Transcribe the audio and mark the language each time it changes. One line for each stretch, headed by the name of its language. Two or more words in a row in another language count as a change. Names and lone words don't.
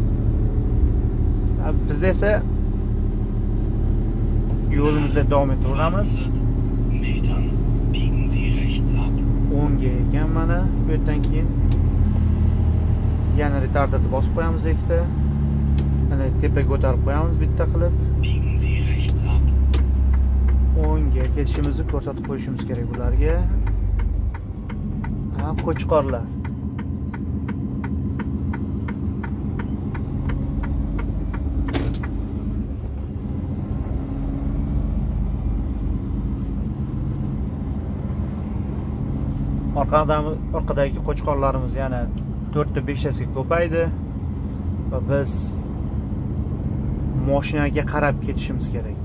Uzbek: Biz esa yo'limizda davom etaveramiz. O'ngga ekan mana bu yerdan keyin Yana retarderni bosib qo'yamiz ikkita. Mana tepaga ko'tarib qo'yamiz bitta qilib.
German: Biegen Sie rechts ab.
Uzbek: O'ngga ketishimizni ko'rsatib qo'yishimiz kerak bularga. Ha, qo'chqorlar. Orqadagi qo'chqorlarimiz yana 4 ta 5 tasiga ko'paydi va biz mashinaga qarab ketishimiz kerak.